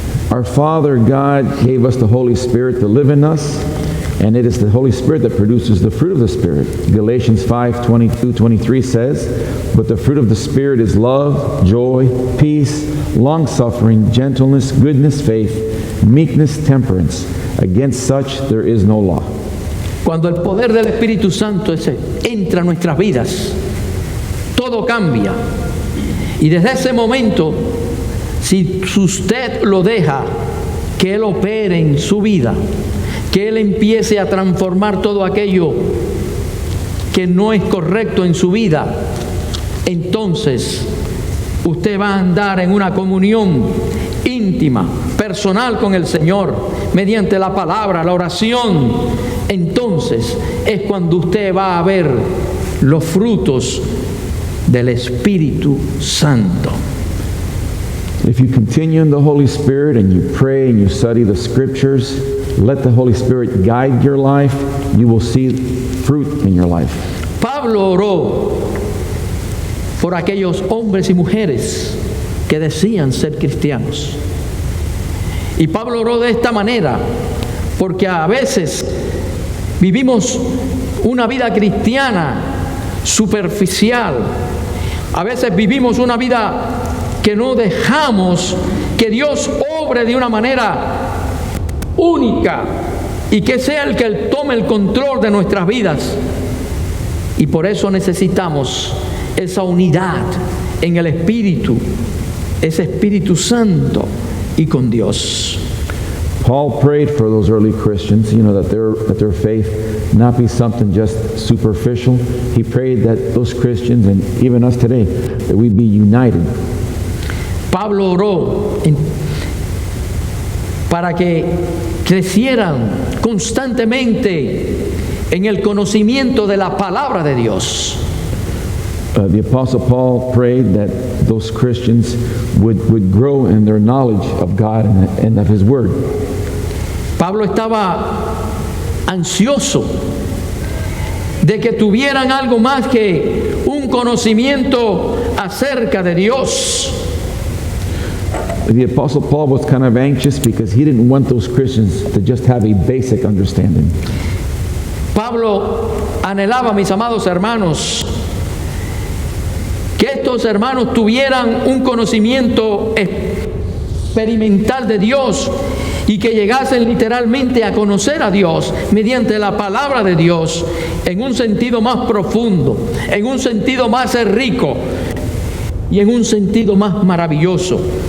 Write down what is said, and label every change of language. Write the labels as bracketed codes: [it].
[en] Our Father God gave us the Holy Spirit to live in us, and it is the Holy Spirit that produces the fruit of the Spirit. Galatians 5, 22, 23 says, but the fruit of the Spirit is love, joy, peace, long-suffering, gentleness, goodness, faith, meekness, temperance. Against such there is no law. [es] Cuando el poder del Espíritu Santo entra a nuestras vidas, todo cambia. Y desde ese momento, si usted lo deja que Él opere en su vida, que Él empiece a transformar todo aquello que no es correcto en su vida, entonces usted va a andar en una comunión íntima, personal con el Señor, mediante la palabra, la oración. Entonces es cuando usted va a ver los frutos del Espíritu Santo. [en] If you continue in the Holy Spirit and you pray and you study the Scriptures, let the Holy Spirit guide your life, you will see fruit in your life. [es] Pablo oró por aquellos hombres y mujeres que decían ser cristianos. Y Pablo oró de esta manera porque a veces vivimos una vida cristiana superficial. A veces vivimos una vida que no dejamos que Dios obre de una manera única y que sea el que Él tome el control de nuestras vidas. Y por eso necesitamos esa unidad en el Espíritu, ese Espíritu Santo y con Dios. [en] Paul prayed for those early Christians, that their faith not be something just superficial. He prayed that those Christians, and even us today, that we be united. [es] Pablo oró para que crecieran constantemente en el conocimiento de la palabra de Dios. [en] The Apostle Paul prayed that those Christians would grow in their knowledge of God and of His Word. [es] Pablo estaba ansioso de que tuvieran algo más que un conocimiento acerca de Dios. [en] The Apostle Paul was kind of anxious because he didn't want those Christians to just have a basic understanding. [es] Pablo anhelaba, mis amados hermanos, que estos hermanos tuvieran un conocimiento experimental de Dios y que llegasen literalmente a conocer a Dios mediante la palabra de Dios en un sentido más profundo, en un sentido más rico y en un sentido más maravilloso.